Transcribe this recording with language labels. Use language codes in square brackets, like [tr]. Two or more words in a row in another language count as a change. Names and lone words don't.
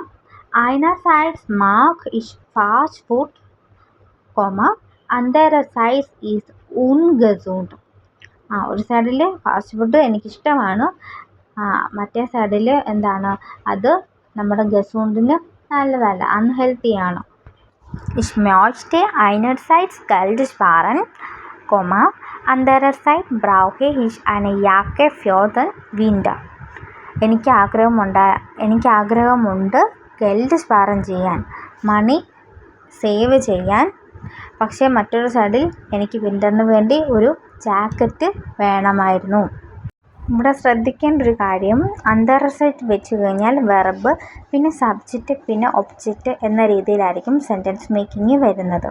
[de] Einerseits mag ich Fast Food, andererseits ist ungesund. [ml] ഒരു സൈഡിൽ [en] fast food [ml] എനിക്കിഷ്ടമാണ്, മറ്റേ സൈഡിൽ എന്താണ്, അത് നമ്മുടെ ഗസൂണ്ടിന് നല്ലതല്ല, അൺഹെൽത്തിയാണ്. [de] Ich möchte einerseits Geld sparen, andererseits brauche ich eine Jacke für den Winter. [ml] എനിക്ക് ആഗ്രഹമുണ്ട് [de] Geld sparen [ml] ചെയ്യാൻ, [en] money save [ml] ചെയ്യാൻ. പക്ഷേ മറ്റൊരു സൈഡിൽ എനിക്ക് വിൻ്ററിന് വേണ്ടി ഒരു ജാക്കറ്റ് വേണമായിരുന്നു. ഇവിടെ ശ്രദ്ധിക്കേണ്ട ഒരു കാര്യം, അന്തറർ സൈഡ് വെച്ച് കഴിഞ്ഞാൽ വെർബ് പിന്നെ സബ്ജക്റ്റ് പിന്നെ ഒബ്ജക്റ്റ് എന്ന രീതിയിലായിരിക്കും [en] sentence making [ml] വരുന്നത്.